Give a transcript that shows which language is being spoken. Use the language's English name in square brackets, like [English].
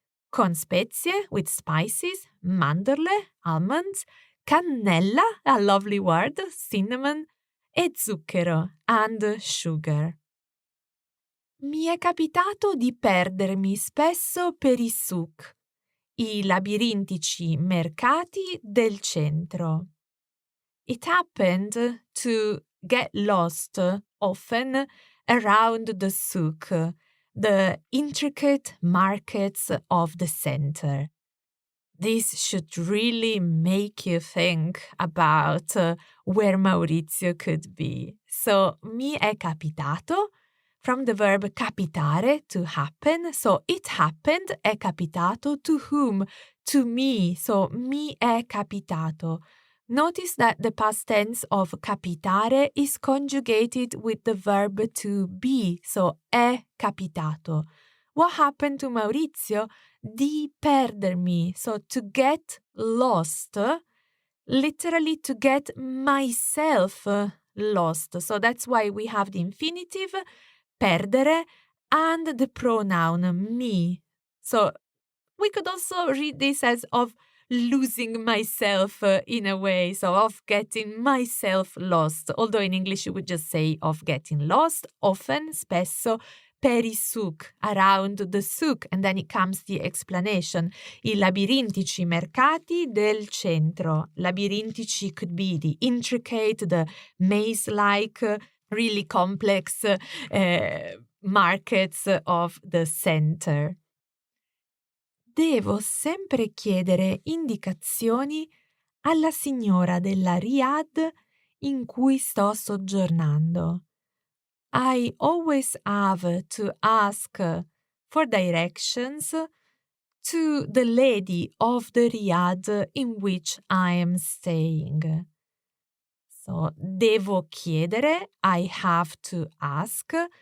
[Italian] Con spezie, [English] with spices, mandorle, almonds, cannella, a lovely word, cinnamon, [Italian] e zucchero, [English] and sugar. [Italian] Mi è capitato di perdermi spesso per i souk, i labirintici mercati del centro. [English] It happened to get lost often around the souk, the intricate markets of the center. This should really make you think about where Maurizio could be. So, [Italian] mi è capitato, [English] from the verb capitare, to happen. So, it happened, [Italian] è capitato, [English] to whom? To me. So, [Italian] mi è capitato. [English] Notice that the past tense of capitare is conjugated with the verb to be. So, [Italian] è capitato. [English] What happened to Maurizio? [Italian] Di perdermi. [English] So, to get lost, literally to get myself lost. So, that's why we have the infinitive, perdere, and the pronoun me. So, we could also read this as of losing myself in a way, so of getting myself lost. Although in English you would just say of getting lost, often, spesso, [Italian] per i souk, [English] around the souk, and then it comes the explanation. [Italian] I labirintici mercati del centro. [English] Labirintici could be the intricate, the maze-like, really complex markets of the center. [Italian] Devo sempre chiedere indicazioni alla signora della Riyadh in cui sto soggiornando. [English] I always have to ask for directions to the lady of the Riyadh in which I am staying. So, [Italian] devo chiedere, [English] I have to ask.